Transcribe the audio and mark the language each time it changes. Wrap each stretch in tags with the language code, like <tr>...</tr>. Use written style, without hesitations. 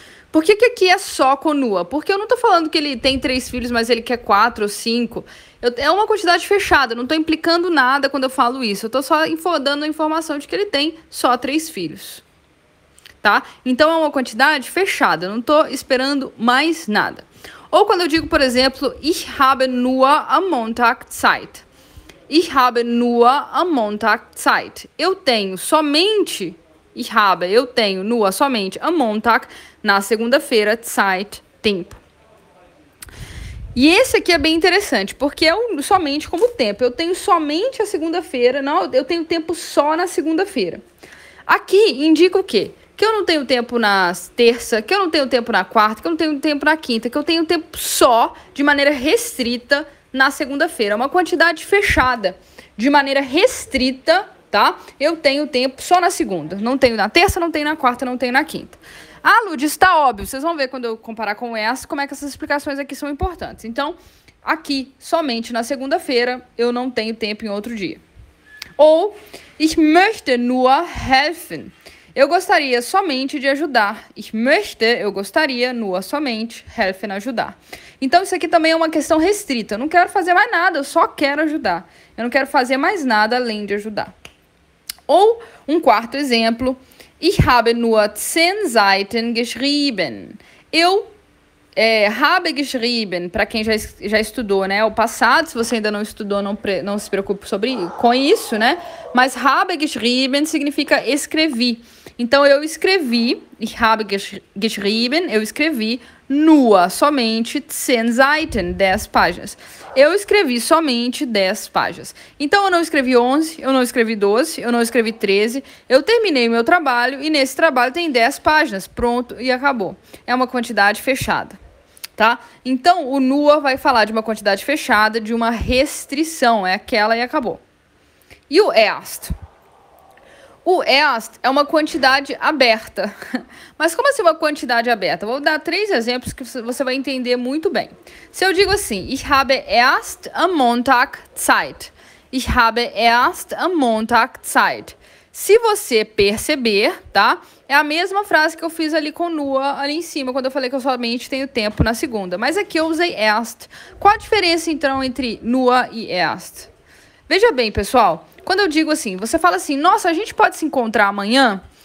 <pt>Por que aqui é só com nur? Porque eu não tô falando que ele tem 3 filhos, mas ele quer 4 ou 5. É uma quantidade fechada, não tô implicando nada quando eu falo isso. Eu tô só dando a informação de que ele tem só 3 filhos. Tá? Então é uma quantidade fechada, eu não tô esperando mais nada. Ou quando eu digo, por exemplo,</pt> <de>ich habe nur am Montag Zeit. Ich habe nur am Montag Zeit.</de> <pt>Eu tenho somente... eu tenho nur somente am Montag, na segunda-feira, Zeit, tempo. E esse aqui é bem interessante, porque é somente como tempo. Eu tenho somente a segunda-feira, não, eu tenho tempo só na segunda-feira. Aqui indica o quê? Que eu não tenho tempo na terça, que eu não tenho tempo na quarta, que eu não tenho tempo na quinta, que eu tenho tempo só, de maneira restrita, na segunda-feira. É uma quantidade fechada, de maneira restrita, tá? Eu tenho tempo só na segunda. Não tenho na terça, não tenho na quarta, não tenho na quinta. Ah, Lud, está óbvio. Vocês vão ver quando eu comparar com essa, como é que essas explicações aqui são importantes. Então, aqui, somente na segunda-feira, eu não tenho tempo em outro dia.</pt> <de>Ou, ich möchte nur helfen.</de> <pt>Eu gostaria somente de ajudar. Ich möchte, eu gostaria, nur, somente, helfen, ajudar. Então, isso aqui também é uma questão restrita. Eu não quero fazer mais nada, eu só quero ajudar. Eu não quero fazer mais nada além de ajudar. Ou um quarto exemplo:</pt> <de>ich habe nur 10 Seiten geschrieben.</de> <pt>Eu habe geschrieben, para quem já estudou, né? O passado, se você ainda não estudou, não se preocupe com isso, né? Mas habe geschrieben significa escrevi. Então, eu escrevi, ich habe geschrieben, eu escrevi nur, somente 10 Seiten, 10 páginas. Eu escrevi somente 10 páginas. Então, eu não escrevi 11, eu não escrevi 12, eu não escrevi 13. Eu terminei meu trabalho e nesse trabalho tem 10 páginas. Pronto, e acabou. É uma quantidade fechada, tá? Então, o nur vai falar de uma quantidade fechada, de uma restrição. É aquela e acabou. E o erst? O erst é uma quantidade aberta. Mas como assim uma quantidade aberta? Vou dar 3 exemplos que você vai entender muito bem. Se eu digo assim:</pt> <de>ich habe erst am Montag Zeit. Ich habe erst am Montag Zeit.</de> <pt>Se você perceber, tá? É a mesma frase que eu fiz ali com nur, ali em cima, quando eu falei que eu somente tenho tempo na segunda. Mas aqui eu usei erst. Qual a diferença, então, entre nur e erst? Veja bem, pessoal. Quando eu digo assim, você fala assim: nossa, a gente pode se encontrar amanhã?</pt>